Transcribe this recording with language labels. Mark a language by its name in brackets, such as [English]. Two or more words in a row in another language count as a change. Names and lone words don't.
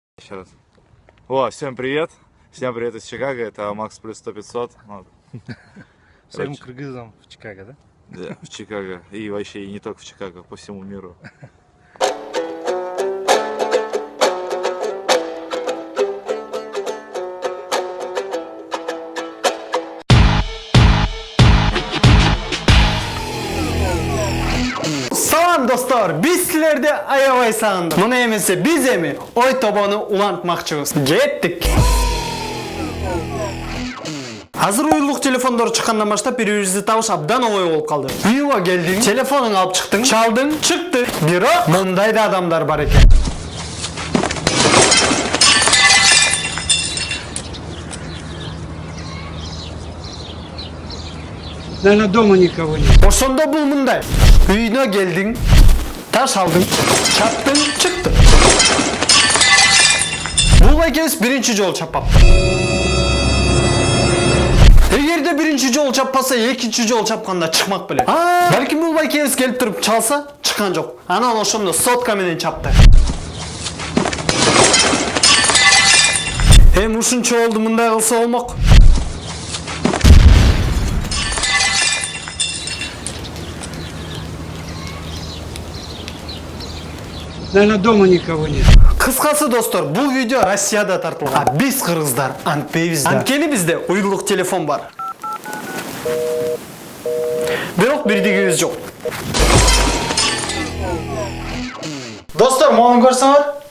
[Russian] еще раз. О, всем привет. Всем привет из Чикаго. Это Макс плюс 100-500. Всем кыргызам в Чикаго, да? Да, в Чикаго. И вообще и не только в Чикаго, по всему миру. [Kyrgyz] Салам достор, биз силерди аябай сагындык. Муну эмесе биз эми ой тобону улантмакчыбыз. Кеттик. Азыр уюлдук телефондор чыккандан баштап бири-бирибизди табыш абдан оңой болуп калды. Үйгө келдиң, телефонуңду алып чыктың, чалдың, чыкты. Бирок мындай да адамдар бар экен. [Russian] Наверное, дома никого нет. [Kyrgyz] Ошондо бул мындай. Үйүнө келдиң, таш алдың, чаптың, чыктың. Бул экебиз биринчи жолу чаппапты. Эгерде биринчи жолу чаппаса, экинчи жолу чапканда чыкмак беле. Балким бул экебиз келип туруп чалса, чыккан жок. Анан ошондо сотка менен чапты. Эми ушунча болду, мындай кылса болмок. [Russian] Наверное, дома никого нет. [Kyrgyz] Кыскасы достор, бул видео Россияда тартылган. А биз кыргыздар антпейбиз да. Анткени бизде уюлдук телефон бар. Бирок бирдигибиз жок. Достор, муну көрсөңөр.